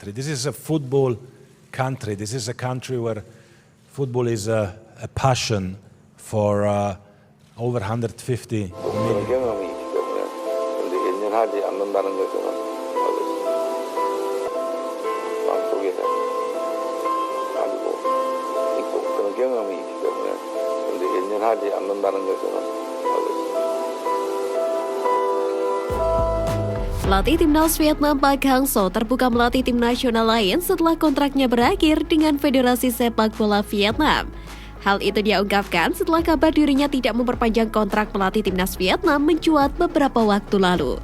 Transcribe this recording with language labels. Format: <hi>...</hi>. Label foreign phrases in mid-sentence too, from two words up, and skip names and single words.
<en>This is a football country. This is a country where football is a passion for over 150 million.</en> <ko>경험이 있기 때문에 근데 연연하지 않는다는 것은 알고 있습니다. 마음속에 가지고 있고 그런 경험이 있기 때문에 근데 연연하지 않는다는 것은 알고 있습니다.</ko> <id>Pelatih timnas Vietnam Park Hang-seo terbuka melatih tim nasional lain setelah kontraknya berakhir dengan Federasi Sepak Bola Vietnam. Hal itu dia ungkapkan setelah kabar dirinya tidak memperpanjang kontrak melatih timnas Vietnam mencuat beberapa waktu lalu.</id>